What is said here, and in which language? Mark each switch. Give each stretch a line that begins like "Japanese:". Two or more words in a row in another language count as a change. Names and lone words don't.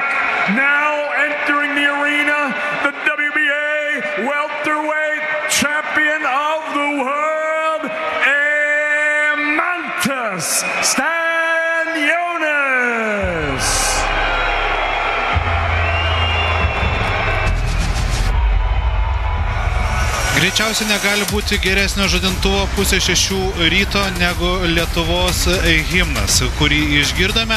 English: Now entering the arena, the WBA welterweight champion of the world, Stanionis.
Lithuanian: Greičiausiai negali būti geresnio žadintuvo pusė 6 ryto negu Lietuvos himnas, kurį išgirdome.